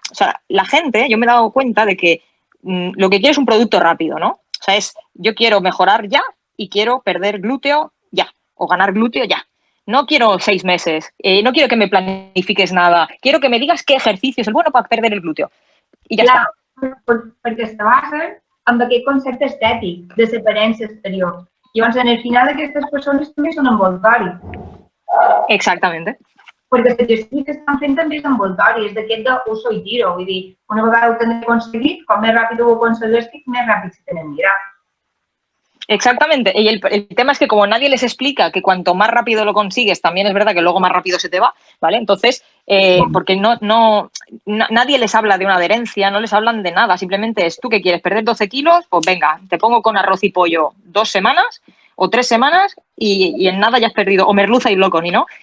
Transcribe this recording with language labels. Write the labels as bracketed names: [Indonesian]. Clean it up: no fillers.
[Spanish] O sea, la gente, yo me he dado cuenta de que lo que quiere es un producto rápido, ¿no? O sea, yo quiero mejorar ya y quiero perder glúteo ya o ganar glúteo ya. No quiero 6 meses, no quiero que me planifiques nada, quiero que me digas qué ejercicio es el bueno para perder el glúteo. [Catalan] I ja està. Perquè es basa en aquest concepte estètic de l'aparença exterior. Llavors, en el final, aquestes persones també són envoltori. Exactament. Perquè la gestió que estan fent també és envoltori, és d'aquest d'uso i tiro. Vull dir, una vegada ho tenen aconseguit, com més ràpid ho aconsegueixis, més ràpid se tenen mirar. [Spanish] Exactamente. Y el tema es que como nadie les explica que cuanto más rápido lo consigues, también es verdad que luego más rápido se te va, ¿vale? Entonces, porque nadie les habla de una adherencia, no les hablan de nada. Simplemente es tú que quieres perder 12 kilos, pues venga, te pongo con arroz y pollo 2 semanas o 3 semanas y en nada ya has perdido, o merluza y bloconi, ¿no?